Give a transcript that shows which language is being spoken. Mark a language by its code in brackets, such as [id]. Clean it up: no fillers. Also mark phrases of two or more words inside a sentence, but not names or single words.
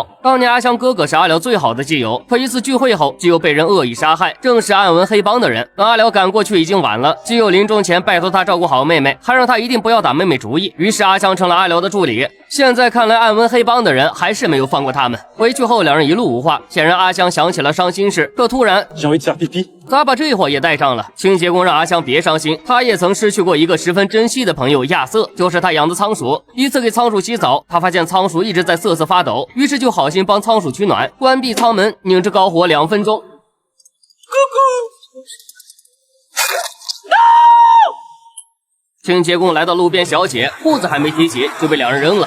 [zh] 当年阿香哥哥是阿辽最好的基友，可一次聚会后，基友被人恶意杀害，正是暗纹黑帮的人。等阿辽赶过去已经晚了，基友临终前拜托他照顾好妹妹，还让他一定不要打妹妹主意。于是阿香成了阿辽的助理。现在看来，暗纹黑帮的人还是没有放过他们。回去后，两人一路无话。显然阿香想起了伤心事，可突然 [fr] J'ai envie de faire pipi。 [zh] 咋把这货也带上了？清洁工让阿香别伤心，他也曾失去过一个十分珍惜的朋友亚瑟，就是他养的仓鼠。一次给仓鼠洗澡，他发现仓鼠一直在瑟瑟发抖，于是就好心帮仓鼠取暖，关闭舱门，拧着高火2分钟。清洁工来到路边小姐，裤子还没提起就被两人扔了。